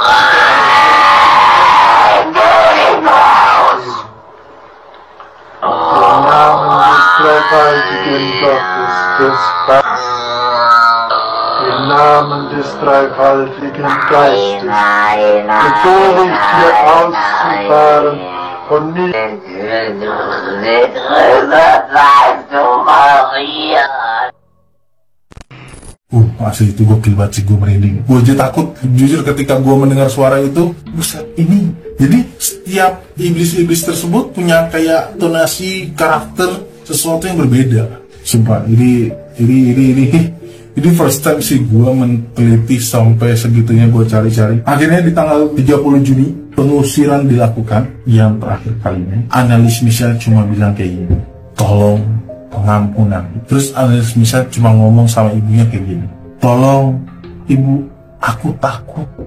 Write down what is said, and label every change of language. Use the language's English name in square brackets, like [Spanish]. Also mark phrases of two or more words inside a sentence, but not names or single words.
[German] Im Namen des dreifaltigen Gottes, des im Namen des dreifaltigen Geistes, befehle ich dir auszufahren und nicht [Indonesian] Asli itu gokil banget sih, gue merinding. Gue aja takut, jujur ketika gue mendengar suara itu. Buset, ini. Jadi setiap iblis-iblis tersebut punya kayak tonasi karakter sesuatu yang berbeda. Sumpah, ini [English] first time [Indonesian] sih gue meneliti sampai segitunya gue cari-cari. Akhirnya di tanggal 30 Juni pengusiran dilakukan yang terakhir kalinya. Annelies Michel cuma bilang kayak gini, tolong pengampunan. Terus Annelies Michel cuma ngomong sama ibunya kayak gini, tolong ibu, aku takut.